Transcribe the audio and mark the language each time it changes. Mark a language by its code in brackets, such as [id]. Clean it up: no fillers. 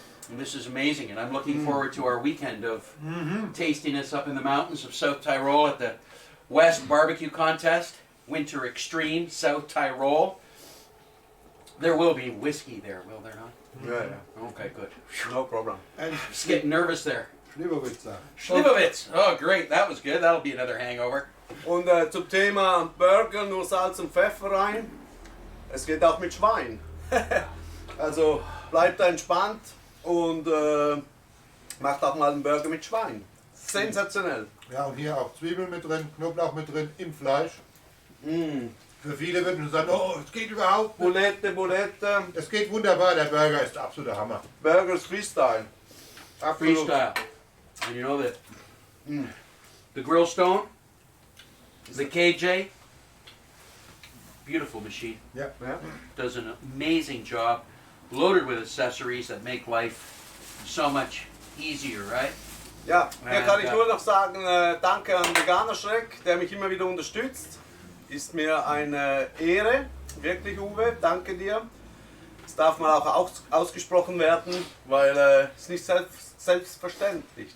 [en] And this is amazing, and I'm looking forward to our weekend of tastiness up in the mountains of South Tyrol at the West Barbecue Contest, Winter Extreme, South Tyrol. There will be whiskey there, will there not? [de] Ja, ja. [en] Okay, good. No problem. And Just getting nervous there. Schliebowitzer. Schlibowitz. Oh, great. That was good. That'll be another hangover. [de] Und zum Thema Burger nur Salz und Pfeffer rein. Es geht auch mit Schwein. Also bleibt entspannt und macht auch mal einen Burger mit Schwein. Sensationell. Ja, und hier auch Zwiebeln mit drin, Knoblauch mit drin, im Fleisch. Für viele würden sagen, oh, es geht überhaupt nicht. Bulette, Bulette. Es geht wunderbar, der Burger ist der absolute Hammer. Burgers Freestyle. Absolut. Freestyle. [en] And you know that the grill stone, the KJ, beautiful machine. [de] Ja. Ja. [en] Does an amazing job, loaded with accessories that make life so much easier, right? [de] Ja, hier kann ich Ja. nur noch sagen, danke an Veganer Schreck, der mich immer wieder unterstützt. Ist mir eine Ehre, wirklich Uwe, danke dir. Das darf mal auch ausgesprochen werden, weil es ist nicht selbstverständlich.